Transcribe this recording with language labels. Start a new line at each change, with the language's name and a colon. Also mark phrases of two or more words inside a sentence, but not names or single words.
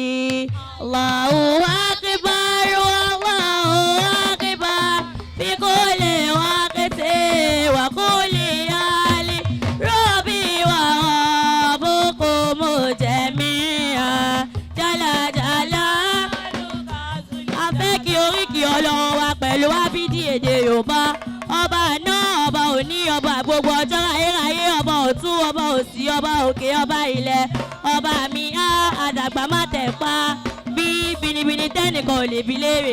Arabic: الله أكبر الله أكبر في كل وقت وكل حال. ربي وربكم جميعا جل جلالك.
Yoruba: Afẹ́kí oríkì Ọlọ́run wa pẹ̀lú ábídí èdè Yorùbá. Ọba náà ọba òní ọba gbogbo ọjọ́ ayérayé ọba ọ̀tún ọba òsì ọba òkè ọba ilẹ̀ ọba mi á àdàgbà má tẹ̀ pa bí binibini tẹ́nìkan ò lè bi léèrè.